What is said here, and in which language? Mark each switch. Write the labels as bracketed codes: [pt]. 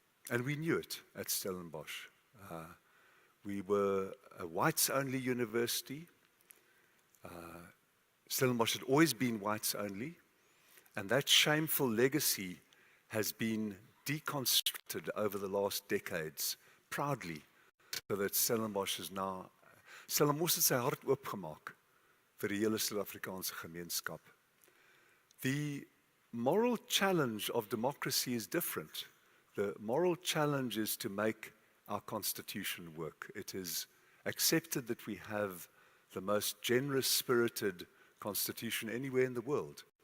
[en] And we knew it at Stellenbosch. We were a whites-only university. Stellenbosch had always been whites-only, and that shameful legacy has been deconstructed over the last decades, proudly, so that Stellenbosch is now... [af] Stellenbosch het sy hart oopgemaak vir die hele Suid-Afrikaanse gemeenskap. [en] The moral challenge of democracy is different. The moral challenge is to make our constitution work. It is accepted that we have the most generous-spirited constitution anywhere in the world.